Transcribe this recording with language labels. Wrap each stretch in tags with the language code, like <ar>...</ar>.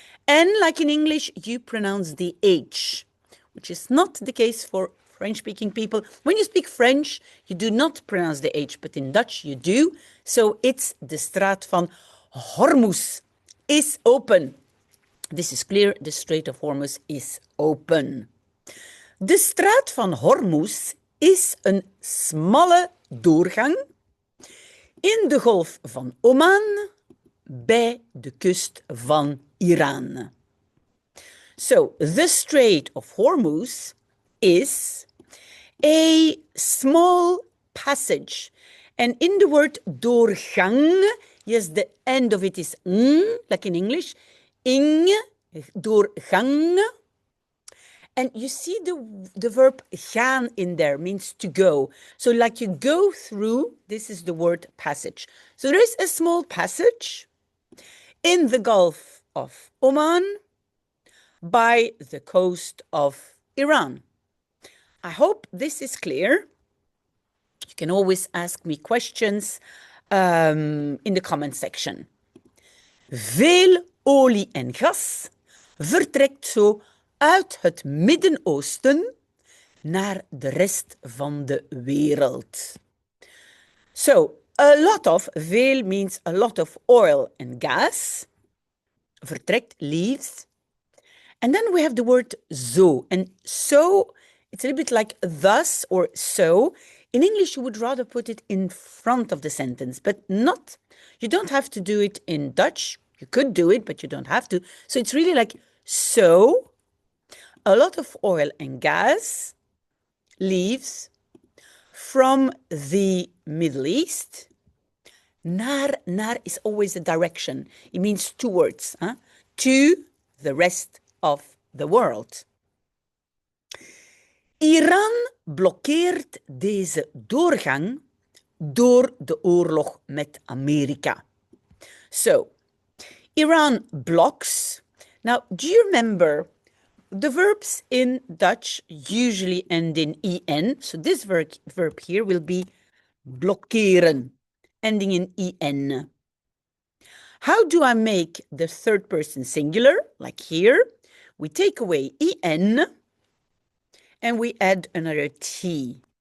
<en>And like in English, you pronounce the H, which is not the case for French-speaking people. When you speak French, you do not pronounce the H, but in Dutch you do. So it's</en> <nl>De straat van Hormuz is open.</nl> <en>This is clear, the Strait of Hormuz is open.</en> <nl>De straat van Hormuz is een smalle doorgang in de golf van Oman bij de kust van Iran.</nl> <en>So, the Strait of Hormuz is a small passage. And in the word doorgang, yes, the end of it is ng, like in English. Ing, doorgang. And you see the verb gaan in there, means to go. So like you go through, this is the word passage. So there is a small passage in the Gulf of Oman by the coast of Iran. I hope this is clear. You can always ask me questions in the comment section.</en> <nl>Veel olie en gas vertrekt zo uit het Midden-Oosten naar de rest van de wereld.</nl> <en>So, a lot of, veel means a lot of oil and gas. Vertrekt, leaves. And then we have the word zo. And so, it's a little bit like thus or so. In English, you would rather put it in front of the sentence, but not. You don't have to do it in Dutch. You could do it, but you don't have to. So it's really like, so, a lot of oil and gas leaves from the Middle East. Naar is always a direction. It means towards, to the rest of the world.</en> <nl>Iran blokkeert deze doorgang door de oorlog met Amerika.</nl> <en>So, Iran blocks. Now, do you remember the verbs in Dutch usually end in en? So this verb here will be blokkeren, ending in en. How do I make the third person singular? Like here, we take away en and we add another t.</en>